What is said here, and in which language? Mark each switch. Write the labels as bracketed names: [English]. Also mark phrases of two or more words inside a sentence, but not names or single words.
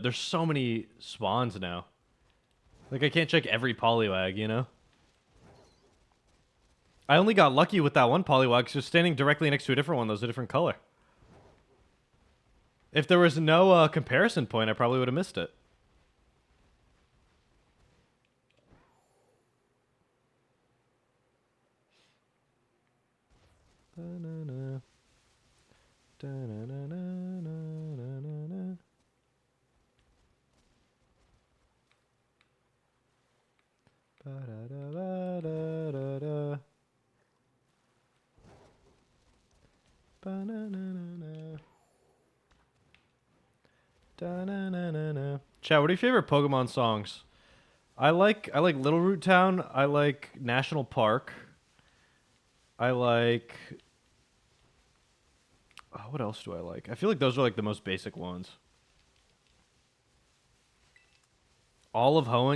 [English] There's so many spawns now. Like, I can't check every Poliwag, you know? I only got lucky with that one Poliwag because it was standing directly next to a different one that was a different color. If there was no comparison point, I probably would have missed it. Da-na-na. Da-na-na-na-na-na-na. Ba-da-da-ba-da-da-da. Ba-na-na-na-na. Da-na-na-na-na. Chat, what are your favorite Pokemon songs? I like Little Root Town. I like National Park. I like... Oh, what else do I like? I feel like those are like the most basic ones. All of Hoenn?